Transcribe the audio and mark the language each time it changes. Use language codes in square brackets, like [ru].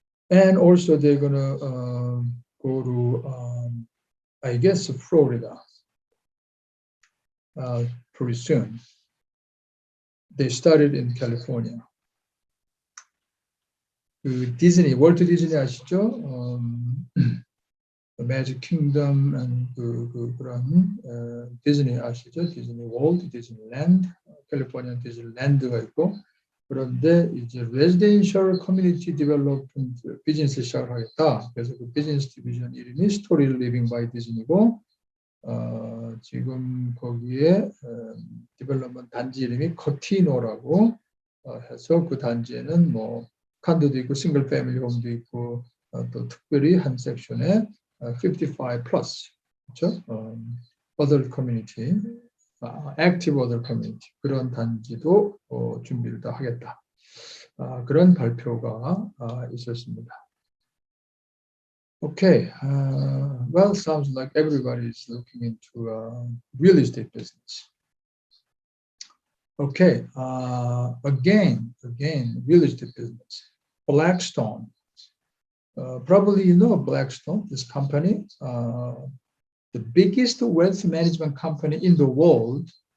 [en] And also they're going to go to, I guess, Florida pretty soon. They started in California. [ko] 디즈니, 월트 디즈니 아시죠? 매직 킹덤 그런 디즈니 아시죠? 디즈니 월드, 디즈니랜드, 캘리포니아 디즈니랜드가 있고 그런데 이제 레지던셜 커뮤니티 디벨롭먼트 비즈니스 시작을 하겠다. 그래서 그 비즈니스 디비전 이름이 스토리 리빙 바이 디즈니고 지금 거기에 디벨롭먼트 단지 이름이 커티노라고 해서 그 단지에는 뭐 컨도도 있고 싱글 패밀리 홈도 있고 또 특별히 한 섹션에 55 플러스 그렇죠? [en] other community, active other community [ko] 그런 단지도 준비를 다 하겠다. 그런 발표가 있었습니다. [en] Okay, well, sounds like everybody is looking into real estate business. Okay, again, real estate business. Blackstone. Probably you know Blackstone, this company, the biggest wealth management company in the world.